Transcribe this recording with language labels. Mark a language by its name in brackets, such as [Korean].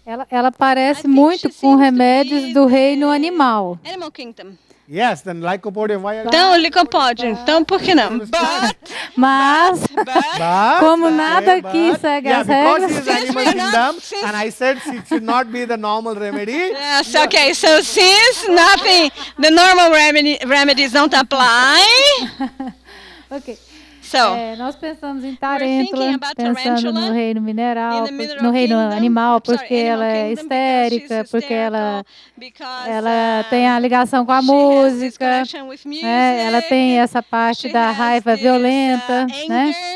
[Portuguese] Ela parece muito com remédios do reino animal. [English] Animal Kingdom. Yes, then Lycopodium. [Portuguese] Então, licopódio. Então, por que não? Mas, como nada aqui segue as regras... [English] Because he is animal kingdom, and I said it should not be the normal remedy. Yes, okay, so since nothing, the normal remedies don't apply. Ok. So, [Portuguese] nós pensamos em tarântula, pensando no reino mineral, no reino animal, porque ela é histérica, porque ela tem a ligação com a música, ela tem essa parte da raiva violenta, né?